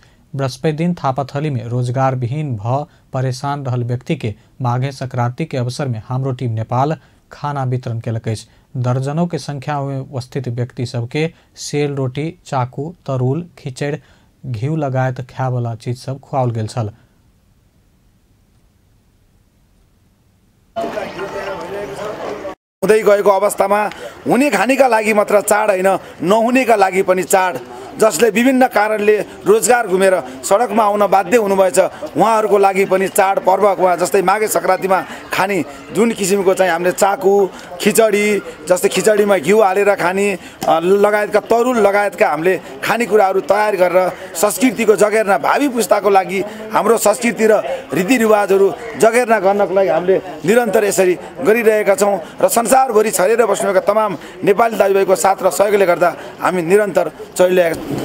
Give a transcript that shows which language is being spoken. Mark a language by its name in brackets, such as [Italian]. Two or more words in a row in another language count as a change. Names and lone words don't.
[Maithili] बृहस्पति दिन थापाथली में रोजगार विहीन भ परेशान रहल व्यक्ति के माघे संक्रांति के अवसर में हाम्रो टीम नेपाल खाना वितरण केलक अछि। दर्जनों के संख्या में उपस्थित व्यक्ति सबके सेल रोटी, चाकू, तरूल, खिचड़, घिउ लगायत खाय वाला चीज सब खुआओल गेल छल। [Nepali] हुँदै गएको अवस्थामा हुने खानेका लागि मात्र चाड हैन, नहुनेका लागि पनि चाड, जसले विभिन्न कारणले रोजगार गुमेर सडकमा आउन बाध्य हुनुभएछ उहाँहरूको लागि पनि चाड पर्वमा जस्तै माघे संक्रान्तिमा खाने जुन किसिमको चाहिँ हामीले चाकु, खिचडी, जस्तै खिचडीमा घिउ हालेर खाने लगायतका तरुल लगायतका हामीले खानेकुराहरू तयार गरेर संस्कृतिको जगेर्ना भावी पुस्ताको लागि हाम्रो संस्कृति र रीतिरिवाजहरू जगेर्ना गर्नको लागि हामीले निरन्तर यसरी गरिरहेका छौँ र संसारभरि छरेर बस्नुका तमाम नेपाली दाजुभाइको साथ र सहयोगले गर्दा हामी निरन्तर चलिरहेका।